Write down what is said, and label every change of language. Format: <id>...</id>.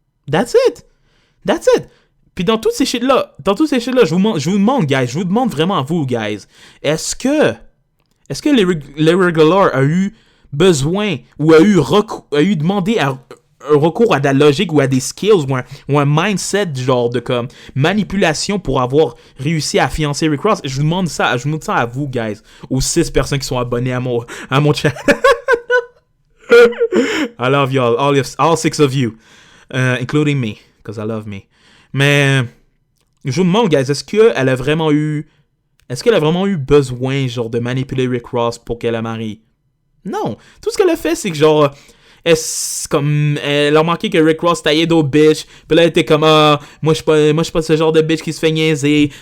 <en>That's it.</en> <fr>Puis dans toutes ces shit-là, je vous demande, guys, je vous demande vraiment à vous, guys, est-ce que Lyra Galore a eu besoin ou a eu demandé un recours à de la logique ou à des skills ou un mindset genre de comme manipulation pour avoir réussi à fiancer Rick Ross? Je vous demande ça à vous, guys, aux 6 personnes qui sont abonnés à mon chat.</fr> <en>I love y'all, all 6 of you, including me, because I love me.</en> <fr>Mais je vous demande, guys, est-ce qu'elle a vraiment eu besoin genre de manipuler Rick Ross pour qu'elle la marie? Non. Tout ce qu'elle a fait, c'est que genre elle a remarqué que Rick Ross taillait d'autres bitches. Puis là, elle était comme moi je suis pas ce genre de bitch qui se fait niaiser.</fr>